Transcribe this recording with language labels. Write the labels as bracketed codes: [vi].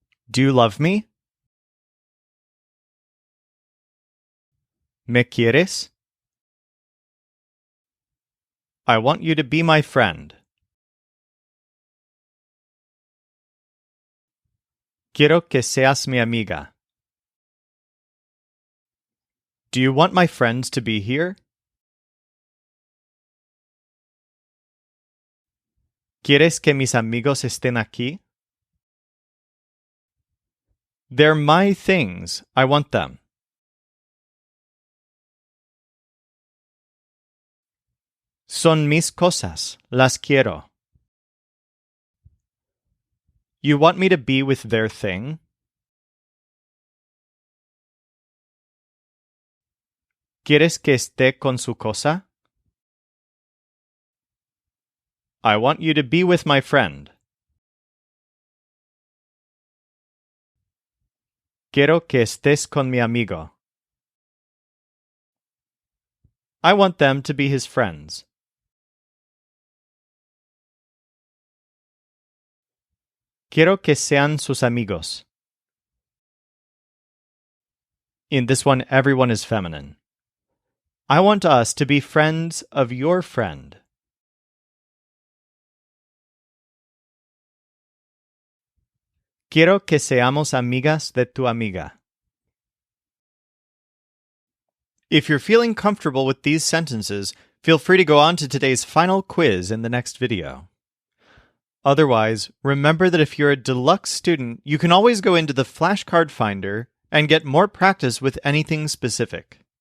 [en] Do you love me? [es] ¿Me quieres? [en] I want you to be my friend. [es] Quiero que seas mi amiga. [en] Do you want my friends to be here? [es] ¿Quieres que mis amigos estén aquí? [en] They're my things. I want them. [es] Son mis cosas. Las quiero. [en] You want me to be with their thing? [es] ¿Quieres que esté con su cosa? [en] I want you to be with my friend. [es] Quiero que estés con mi amigo. [en] I want them to be his friends. [es] Quiero que sean sus amigos. [en] In this one, everyone is feminine. I want us to be friends of your friend. [es] Quiero que seamos amigas de tu amiga. [en] If you're feeling comfortable with these sentences, feel free to go on to today's final quiz in the next video. Otherwise, remember that if you're a deluxe student, you can always go into the flashcard finder and get more practice with anything specific.